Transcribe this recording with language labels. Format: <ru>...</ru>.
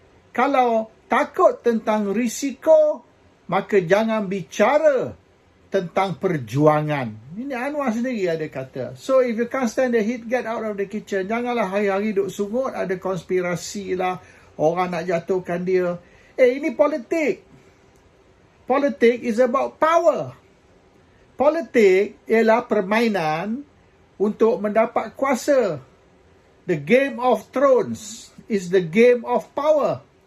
<ms>Kalau takut tentang risiko, maka jangan bicara tentang perjuangan. Ini Anwar sendiri ada kata.</ms> <en>So if you can't stand the heat, get out of the kitchen.</en> <ms>Janganlah hari-hari duduk sungut, ada konspirasi lah, orang nak jatuhkan dia. Ini politik. Politik</ms> <en>is about power.</en> <ms>Politik ialah permainan untuk mendapat kuasa.</ms> <en>The Game of Thrones is the game of power.</en>